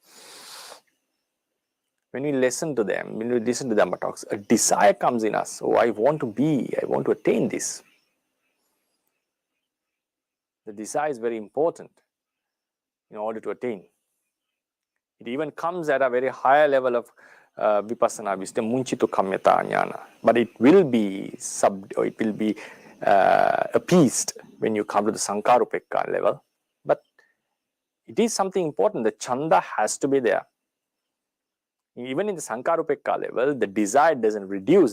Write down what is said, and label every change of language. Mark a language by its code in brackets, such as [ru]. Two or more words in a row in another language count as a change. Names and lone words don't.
[en] When we listen to them, when we listen to Dhamma talks, a desire comes in us. Oh, I want to attain this. The desire is very important in order to attain. It even comes at a very higher level of vipassana wisdom, [pi] munchito kammeta jnana. [en] But it will be appeased when you come to the sankarupekka level. But it is something important. The chanda has to be there. Even in the sankarupekka level, the desire doesn't reduce.